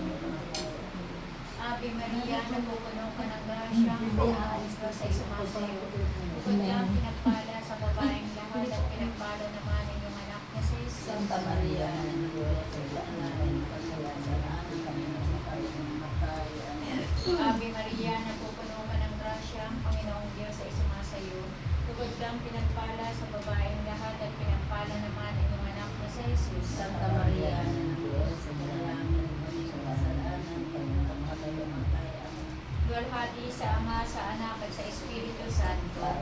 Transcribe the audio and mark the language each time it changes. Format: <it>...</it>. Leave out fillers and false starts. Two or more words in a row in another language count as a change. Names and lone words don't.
<tl>Ave Maria, napupuno ka ng grasya, ang Panginoong Diyos ay sumasayo. Bukod kang pinagpala sa babaeng lahat at pinagpala naman ang iyong anak na sa Jesus. Santa Maria, na ng Diyos, ipanalangin mo kami ng kasalanan mamatay. Amen. Ave Maria, napupuno ka ng grasya, ang Panginoong Diyos ay sumasayo. Bukod kang pinagpala sa babaeng lahat at pinagpala naman ang iyong anak na sa Jesus. Santa Maria, na ng Diyos, ipanalangin mo kami ng kasalanan mamatay. Amen. Dualhati Luwalhati sa Ama, sa Anak, at sa Espiritu Santo.</tl>